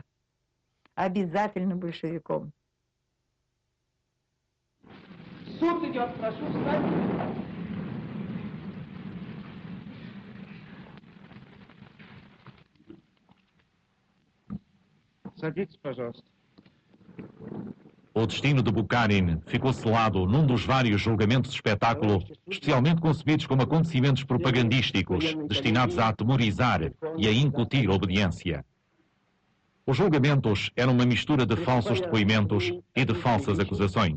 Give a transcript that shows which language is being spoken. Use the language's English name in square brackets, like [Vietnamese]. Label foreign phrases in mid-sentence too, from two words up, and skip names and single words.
[Russian] Обязательно большевиком. Суд идет, прошу встать. Садитесь, pожалуйста. [Portuguese] O destino de Bukharin ficou selado num dos vários julgamentos de espetáculo, especialmente concebidos como acontecimentos propagandísticos, destinados a atemorizar e a incutir obediência. Os julgamentos eram uma mistura de falsos depoimentos e de falsas acusações.